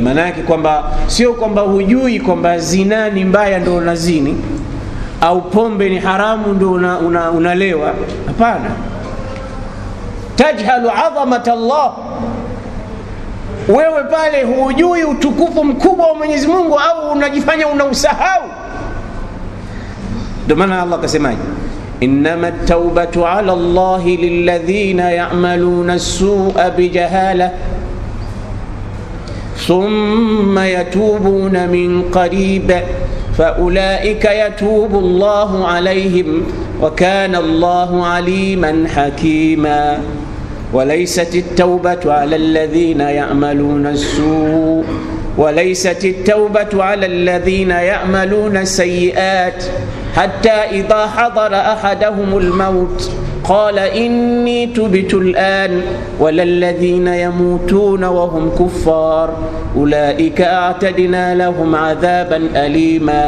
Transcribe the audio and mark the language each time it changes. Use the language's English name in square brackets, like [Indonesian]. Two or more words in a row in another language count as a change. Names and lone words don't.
[Swahili] Maana yake kwamba sio kwamba hujui kwamba zina ni mbaya ndio unazini, au pombe ni haramu ndio unalewa. Hapana, [Arabic] تجهل عظمة الله, [Swahili] wewe pale hujui utukufu mkubwa wa Mwenyezi Mungu, au unajifanya unausahau. Ndio maana Allah akasemaje, [Arabic] إنما التوبة على الله للذين يعملون السوء بجهالة ثم يتوبون من قريب فأولئك يتوب الله عليهم وكان الله عليما حكيما. وليست التوبة على الذين يعملون السوء وليست التوبة على الذين يعملون السيئات حتى إذا حضر أحدهم الموت قال إني تبت الآن ولا الذين يموتون وهم كفار أولئك أعتدنا لهم عذابا أليما.